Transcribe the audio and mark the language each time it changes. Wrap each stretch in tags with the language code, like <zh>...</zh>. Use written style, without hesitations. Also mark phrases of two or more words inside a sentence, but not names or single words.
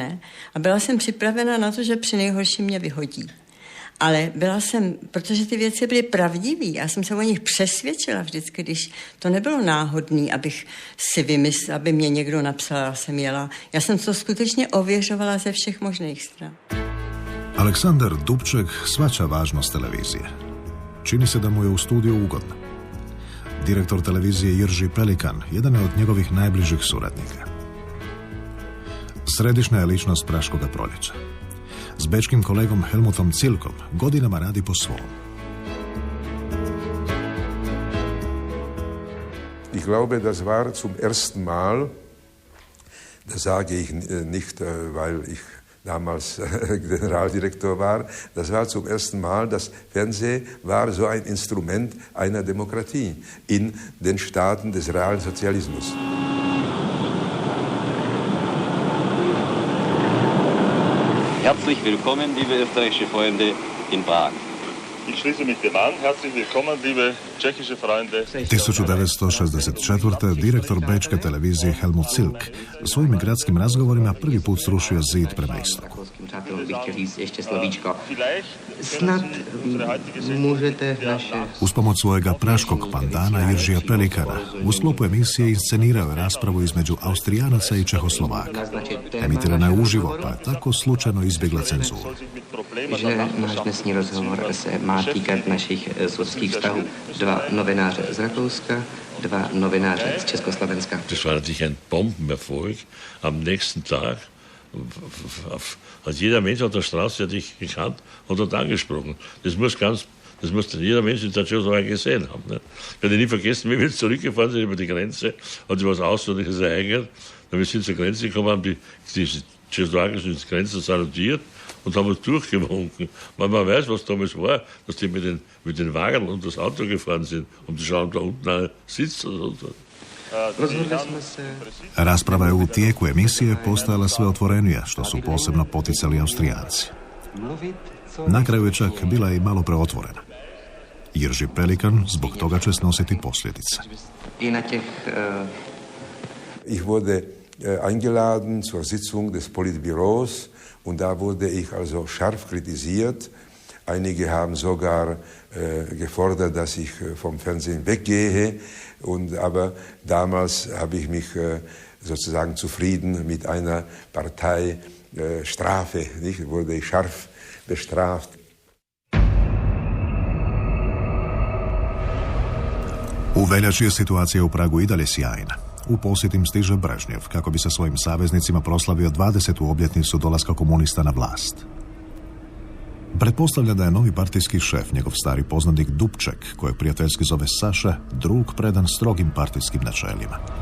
<cs>A byla jsem připravena na to, že při nejhorším mě vyhodí. Ale byla jsem, protože ty věci byly pravdivý, já jsem se o nich přesvědčila vždycky, když to nebylo náhodný, abych si vymyslela, aby mě někdo napsal, já jsem jela. Já jsem to skutečně ověřovala ze všech možných stran.</cs> <hr>Aleksandar Dubček shvaća važnost televizije. Čini se da mu je u studiju ugodno. Direktor televizije Jirži Pelikan jedan je od njegovih najbližih suradnika. Središnja je ličnost Praškoga proljeća. S bečkim kolegom Helmutom Cilkom godinama radi po svom.</hr> <de>Ich glaube, das war zum ersten Mal, das sage ich nicht, weil ich damals Generaldirektor war, das war zum ersten Mal, das Fernsehen war so ein Instrument einer Demokratie in den Staaten des realen Sozialismus. Herzlich willkommen, liebe österreichische Freunde in Prag. Ich schließe mich dem an. Herzlich willkommen, liebe tschechische Freunde.</de> <hr>1964. direktor bečke televizije Helmut Cilk svojim gradskim razgovorima prvi put srušio zid prema istoku.</hr> <cs>Snad možete naše...</cs> <hr>Uz pomoć svojega praškog pandana Jiržija Pelikana u sklopu emisije inscenirao je raspravu između Austrijanaca i Čehoslovaka. Emitirana je uživo, pa tako slučajno izbjegla cenzuru.</hr> <cs>Že náš dnesní rozhovor se má týkat našich sudských vztahů. Dva novináře z Rakouska, dva novináře z Československa.</cs> <de>Das war natürlich ein Bombenerfolg. Am nächsten Tag hat jeder Mensch auf der Straße, der dich gekannt und hat angesprochen. Das muss jeder Mensch in der Tschechoslowakei gesehen haben. Ne? Ich werde nie vergessen, wie wir jetzt zurückgefahren sind über die Grenze, hat sich was Außerordentliches ereignet. Wir sind zur Grenze gekommen, haben die tschechoslowakischen Grenzen salutiert und haben uns durchgewunken. Weil man weiß, was damals war, dass die mit den Wagen und das Auto gefahren sind, um zu schauen, ob da unten einer sitzt oder so.</de> <hr>Rasprava je u tijeku emisije postajala sve otvorenija, što su posebno poticali Austrijanci. Na kraju je čak bila i malo preotvorena. Jirži Pelikan zbog toga će snositi posljedice.</hr> <de>Ich wurde eingeladen zur Sitzung des Politbüros und da wurde ich also scharf kritisiert. Einige haben sogar gefordert, dass ich vom Fernsehen weggehe. Aber damals habe ich mich sozusagen zufrieden mit einer Parteistrafe. Wurde ich scharf bestraft.</de> <hr>U veljači je situacija u Pragu i dalje sjajna. U posjet im stiže Brežnjev kako bi sa svojim saveznicima proslavio 20. obljetnicu dolaska komunista na vlast. Pretpostavlja da je novi partijski šef, njegov stari poznanik Dubček, kojeg prijateljski zove Saša, drug predan strogim partijskim načelima.</hr>